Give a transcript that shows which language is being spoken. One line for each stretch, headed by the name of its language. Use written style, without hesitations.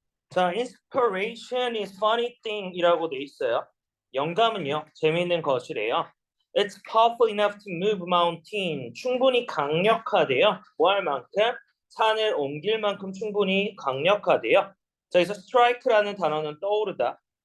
Korean: 자,
English: inspiration is funny thing
Korean: 이라고 돼 있어요. 영감은요, 재미있는 것이래요.
English: It's powerful enough to move mountain.
Korean: 충분히 강력하대요. 뭐 할 만큼? 산을 옮길 만큼 충분히 강력하대요. 자, 여기서 strike라는 단어는 떠오르다.